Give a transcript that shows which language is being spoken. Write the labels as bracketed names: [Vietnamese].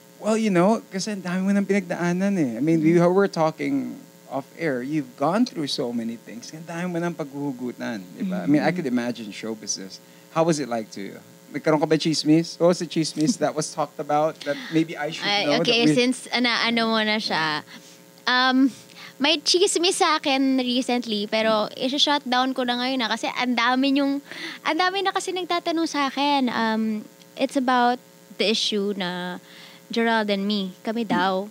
[Filipino] Well, kasi ang dami mo nang pinagdaanan eh. [English] I mean, we were talking off air. You've gone through so many things. [Filipino] Ang dami mo nang paghuhugutan. [English] Di ba? I mean, I could imagine show business. How was it like to you? [Filipino] Nagkaroon ka ba chismis? [English] What was the chismis that was talked about that maybe I should know? [Filipino] Okay, since ano mo na siya. May chismis sa akin recently, pero i-shut down ko na ngayon kasi ang dami na kasi nagtatanong sa akin. [English] It's about the issue na Gerald and me, kami daw.